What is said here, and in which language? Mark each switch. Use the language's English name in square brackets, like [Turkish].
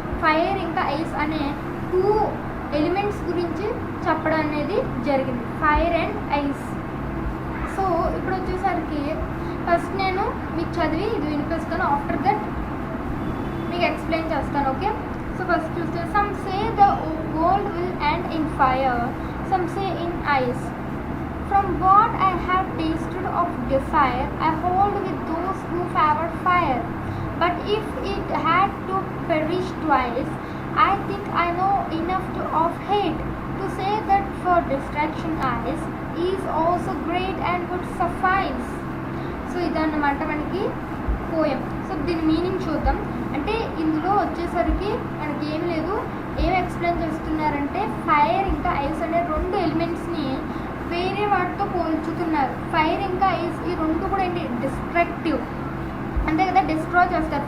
[Telugu] Fire ఇంకా ice అనే 2 elements గురించి చెప్పడం అనేది జరిగింది, ఫైర్ అండ్ ఐస్. సో ఇప్పుడు వచ్చేసరికి ఫస్ట్ నేను మీకు చదివి ఇది వినిపిస్తాను, ఆఫ్టర్ దట్ మీకు ఎక్స్ప్లెయిన్ చేస్తాను. ఓకే, సో ఫస్ట్ చూస్తే [English] Some say the world will end in fire, some say in ice. From what I have tasted of desire, I hold with those who favor fire. But if it had to perish twice, I think I know enough of hate to say that for distraction eyes is also great and would suffice. [Telugu] So ఇదన్నమాట మనకి poem. So దీని meaning చూద్దాం. అంటే ఇందులో వచ్చేసరికి మనకి ఏం లేదు, ఏం ఎక్స్ప్లెయిన్ చేస్తున్నారంటే ఫైర్ ఇంకా ఐస్ అనే 2 ఎలిమెంట్స్ని వేరే వాటితో పోల్చుతున్నారు. ఫైర్ ఇంకా ఐస్ ఈ 2 కూడా ఏంటి, డిస్ట్రక్టివ్ అంతే కదా, డిస్ట్రాయ్ చేస్తారు.